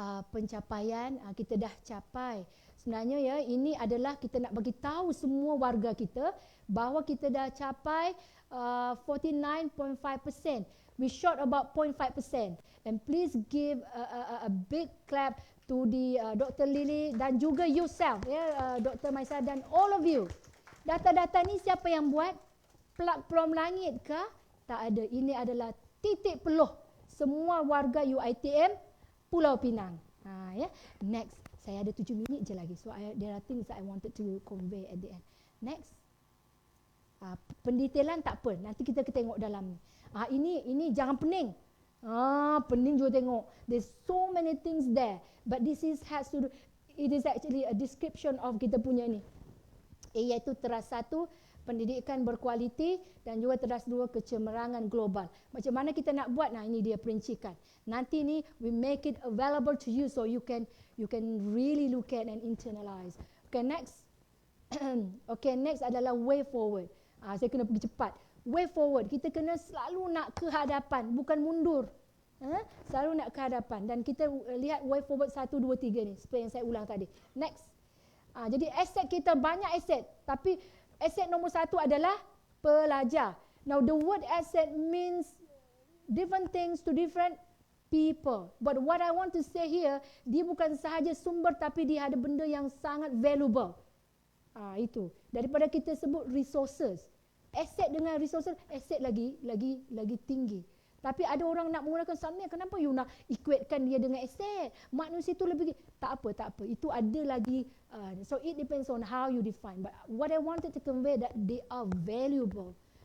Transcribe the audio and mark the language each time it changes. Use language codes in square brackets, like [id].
[ms] Pencapaian kita dah capai. Sebenarnya ya, ini adalah kita nak bagi tahu semua warga kita bahawa kita dah capai 49.5%. [en] We short about 0.5%. And please give a big clap to the Dr. [ms] Lily dan juga yourself, ya, Dr. Maisa dan [en] all of you. [ms] Data-data ni siapa yang buat? Plug from langit ke? Tak ada. Ini adalah titik peluh semua warga UiTM Pulau Pinang. Ya. Next. Saya ada 7 minit je lagi. [en] So there are things that I wanted to convey at the end. [ms] Next. Pendetailan tak apa. Nanti kita tengok dalam. Ini jangan pening. Pening juga tengok. [en] There's so many things there. But this is it is actually a description of [ms] kita punya ni. Iaitu teras 1 pendidikan berkualiti dan juga terdas dua kecemerlangan global. Macam mana kita nak buat? Nah, ini dia perincikan. Nanti ni [en] we make it available to you so you can really look at and internalize. Okay, next. Okay, next [ms] adalah [en] way forward. [ms] Saya kena pergi cepat. Way forward, kita kena selalu nak ke hadapan, bukan mundur. Selalu nak ke hadapan. Dan kita lihat way forward 1, 2, 3 ni, seperti yang saya ulang tadi. Next. Jadi aset kita banyak aset, tapi aset nombor 1 adalah pelajar. [en] Now the word asset means different things to different people. But what I want to say here, [ms] dia bukan sahaja sumber, tapi dia ada benda yang sangat valuable. Itu. Daripada kita sebut resources. Aset dengan resources, aset lagi tinggi. Tapi ada orang nak menggunakan Samia, kenapa you nak equatekan dia dengan aset? Manusia itu lebih, tak apa. Itu ada lagi, [en] so it depends on how you define. But what I wanted to convey that they are valuable.